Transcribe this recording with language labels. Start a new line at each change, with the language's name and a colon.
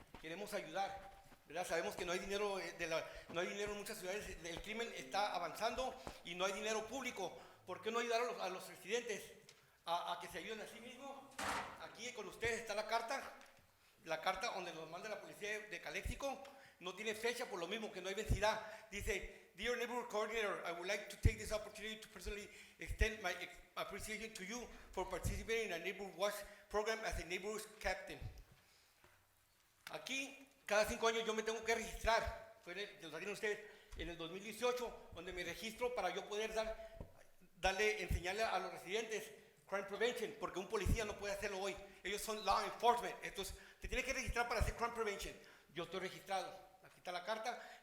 Spanish: Queremos ayudar, ¿verdad? Sabemos que no hay dinero, no hay dinero en muchas ciudades, el crimen está avanzando y no hay dinero público. ¿Por qué no ayudar a los residentes a que se ayuden a sí mismos? Aquí con ustedes está la carta donde nos manda la policía de Calexico. No tiene fecha por lo mismo que no hay vencida.
English: Dice, Dear Neighborhood Coordinator, I would like to take this opportunity to personally extend my appreciation to you for participating in a Neighborhood Watch program as a Neighborhood Captain.
Spanish: Aquí, cada 5 años yo me tengo que registrar. Lo saben ustedes, en el 2018, donde me registro para yo poder enseñarle a los residentes crime prevention, porque un policía no puede hacerlo hoy. Ellos son law enforcement. Entonces, te tienes que registrar para hacer crime prevention. Yo estoy registrado. Aquí está la carta.